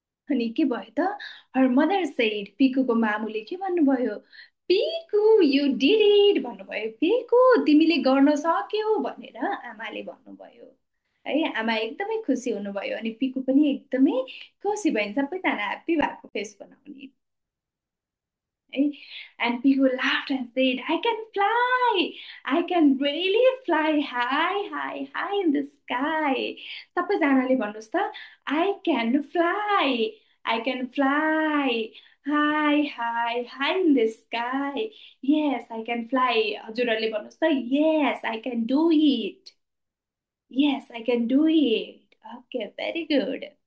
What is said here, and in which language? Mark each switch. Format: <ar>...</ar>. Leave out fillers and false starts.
<ne>अनि के भयो त,</ne> <en>her mother said,</en> <ne>पिकुको मामुले के भन्नुभयो, पिकु</ne> <en>you did it</en> <ne>भन्नुभयो, पिकु तिमीले गर्न सक्यौ भनेर आमाले भन्नुभयो है। आमा एकदमै खुसी हुनुभयो अनि पिकु पनि एकदमै खुसी भइन्। सबैजना ह्याप्पी भएको फेस बनाउने है।</ne> <en>And people laughed and said, I can fly. I can really fly high, high, high in the sky.</en> <ne>सबैजनाले भन्नुहोस् त,</ne> <en>I can fly. I can fly high, high, high in the sky. Yes, I can fly.</en> <ne>हजुरहरूले भन्नुहोस् त,</ne> <en>Yes, I can do it. Yes, I can do it. Okay, very good.</en>